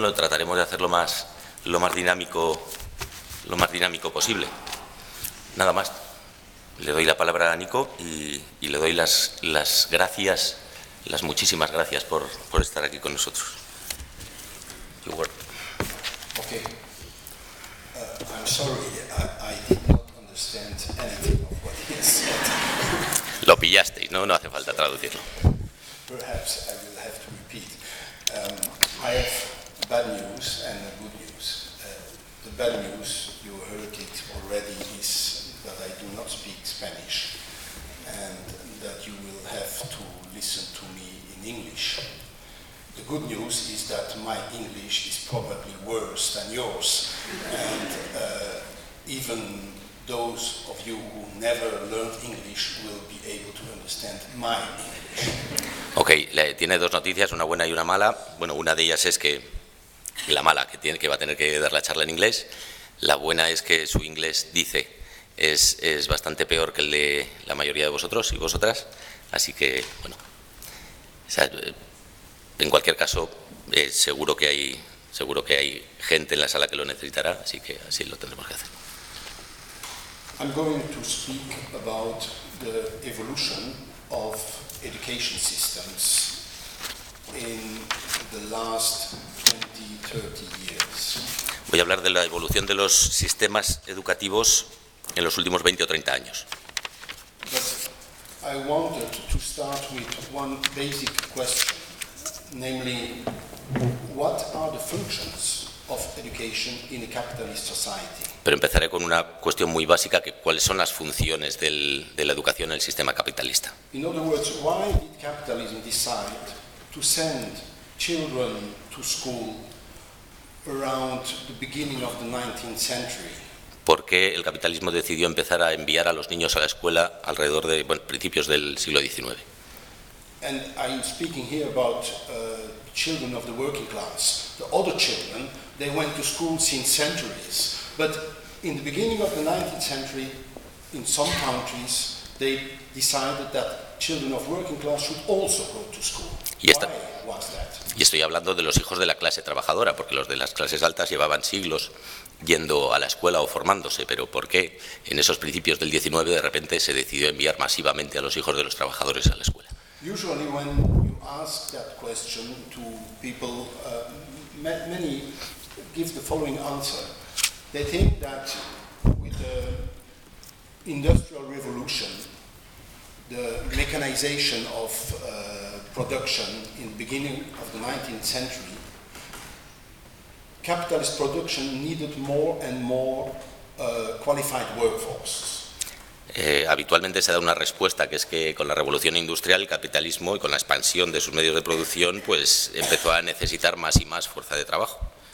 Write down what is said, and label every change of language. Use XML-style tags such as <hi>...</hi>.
<es>Lo trataremos de hacer lo más dinámico posible. Nada más. Le doy la palabra a Nico y le doy las gracias, las muchísimas gracias por estar aquí con nosotros.</es> <en>You work. Okay. I'm sorry, I did not understand anything of what he said.</en> <es>Lo pillasteis, ¿no? No hace falta traducirlo.</es> <en>Perhaps I will have to repeat. I have bad news and good news. The bad news, you heard it already, is that I do not speak Spanish and that you will have to listen to me in English. The good news is that my English is probably worse than yours. And even those of you who never learned English will be able to understand my English.</en> <es>Okay, tiene dos noticias, una buena y una mala. Bueno, una de ellas es que la mala, que tiene, que va a tener que dar la charla en inglés. La buena es que su inglés, dice, es bastante peor que el de la mayoría de vosotros y vosotras. Así que, bueno, o sea, en cualquier caso, seguro que hay gente en la sala que lo necesitará, así que así lo tendremos que hacer.</es> <en>I'm going to speak about the evolution of education systems in the last 20, 30 years.</en> <es>Voy a hablar de la evolución de los sistemas educativos en los últimos 20 o 30 años.</es> <en>I wanted to start with one basic question, namely, what are the functions of education in a capitalist society?</en> <es>Pero empezaré con una cuestión muy básica, que cuáles son las funciones de la educación en el sistema capitalista.</es> <en>In other words, why did capitalism decide to send children to school around the beginning of the 19th century?</en> <es>¿Por qué el capitalismo decidió empezar a enviar a los niños a la escuela alrededor de, bueno, principios del siglo XIX?</es> <en>And I'm speaking here about children of the working class. The other children, they went to school since centuries. But in the beginning of the 19th century, in some countries, they decided that children of working class should also go to school.</en> <es>Y estoy hablando de los hijos de la clase trabajadora, porque los de las clases altas llevaban siglos yendo a la escuela o formándose, pero ¿por qué en esos principios del 19 de repente se decidió enviar masivamente a los hijos de los trabajadores a la escuela?</es> <en>Usually when you ask that question to people, many give the following answer. They think that with the industrial revolution, the mechanization of production in the beginning of the 19th century, capitalist production needed more and more qualified workforce.</en> <es>Habitualmente se da una respuesta, que es que con la revolución industrial, el capitalismo y con la expansión de sus medios de producción, pues empezó a necesitar más y más fuerza de trabajo.</es>